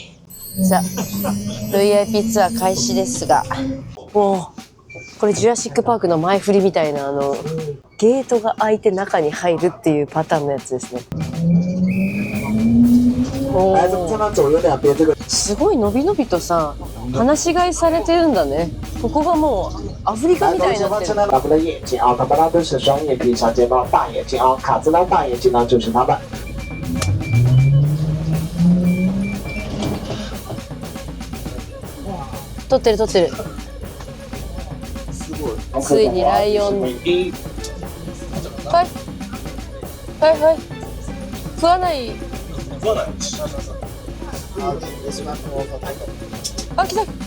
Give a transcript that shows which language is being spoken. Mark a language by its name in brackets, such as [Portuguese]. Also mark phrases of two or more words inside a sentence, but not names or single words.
[Japanese] さあ VIP ツアー開始ですが、おお、これジュラシックパークの前振りみたいなゲートが開いて中に入るっていうパターンのやつですね。おー、すごいのびのびとさ放し飼いされてるんだね。ここがもうアフリカみたいになってる。 [Chinese] 我们的眼睛啊，它们呢都是双眼皮、小睫毛、大眼睛啊，卡姿呢大眼睛呢就是它们。 [Japanese] 撮ってる撮ってる。ついにライオン。はいはいはい。食わない。あ、来た。